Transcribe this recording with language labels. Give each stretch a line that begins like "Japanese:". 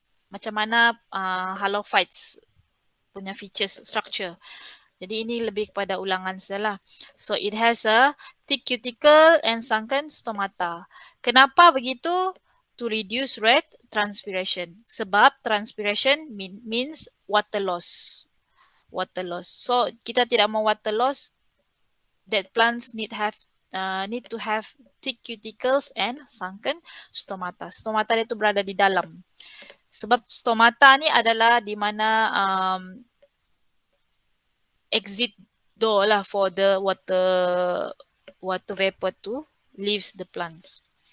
Malay: Macam mana halophytes punya features structure. Jadi ini lebih kepada ulangan sajalah.
English: So it has a thick cuticle and sunken stomata.
Malay: Kenapa begitu?
English: To reduce red transpiration. Sebab transpiration means water loss. Water loss.
Malay: So kita tidak mau water loss.
English: That plants need to have thick cuticles and sunken stomata.
Malay: Stomata itu berada di dalam. Sebab stomata ni adalah di mana exit door lah
English: for the water vapor to leaves the plants.